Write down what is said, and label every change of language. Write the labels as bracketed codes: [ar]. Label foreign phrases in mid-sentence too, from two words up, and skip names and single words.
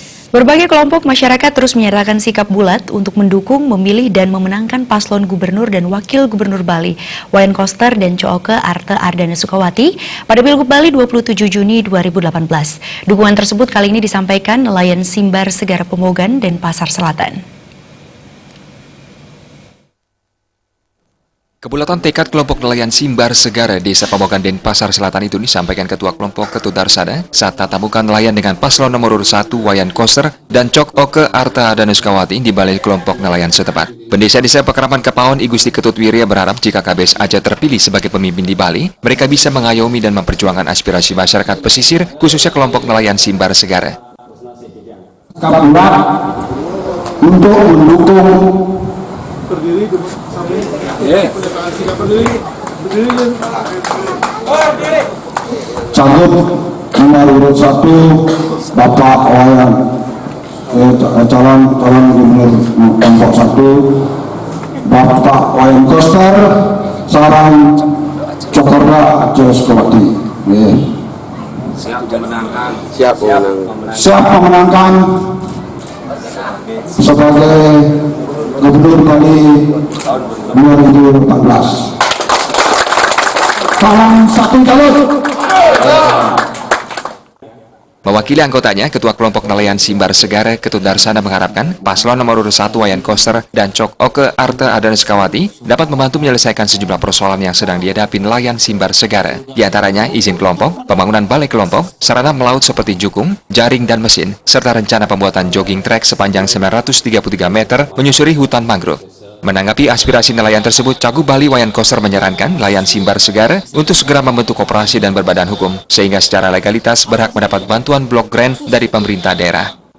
[id] Berbagai kelompok masyarakat terus menyatakan sikap bulat untuk mendukung, memilih, dan memenangkan paslon gubernur dan wakil gubernur Bali, Wayan Koster dan Cooke Arte Ardana Sukawati, pada Pilgub Bali 27 Juni 2018. Dukungan tersebut kali ini disampaikan nelayan Simbar Segara Pemogan dan Pasar Selatan. Kebulatan tekad kelompok nelayan Simbar Segara Desa Pemogan Denpasar Selatan itu disampaikan Ketua Kelompok Ketut Darsada saat tatamukan nelayan dengan paslon nomor urut 1 Wayan Koster dan Cooke Arte Ardana Sukawati di balai kelompok nelayan setempat. Pendesa Desa Pekeraman Kepaon I Gusti Ketut Wirya berharap jika KBS Aceh terpilih sebagai pemimpin di Bali, mereka bisa mengayomi dan memperjuangkan aspirasi masyarakat pesisir, khususnya kelompok nelayan Simbar Segara. Kabulat untuk mendukung Cagup nomor urut 1 Bapak Wayan calon gubernur kelompok 1 Bapak Wayan Koster sarang Cokorda Aceh Sukawati. Siap memenangkan sebagai Gubernur Bali 2014. Salam satu calon. Mewakili anggotanya, Ketua Kelompok Nelayan Simbar Segara Ketut Darsada mengharapkan paslon nomor urut 1 Wayan Koster dan Cooke Arte Ardana Sukawati dapat membantu menyelesaikan sejumlah persoalan yang sedang dihadapi nelayan Simbar Segara. Di antaranya izin kelompok, pembangunan balai kelompok, sarana melaut seperti jukung, jaring dan mesin, serta rencana pembuatan [en] jogging track [id] sepanjang 933 meter menyusuri hutan mangrove. Menanggapi aspirasi nelayan tersebut, Cagup Bali Wayan Koster menyarankan nelayan Simbar Segara untuk segera membentuk koperasi dan berbadan hukum, sehingga secara legalitas berhak mendapat bantuan [en] blok grant [id] dari pemerintah daerah.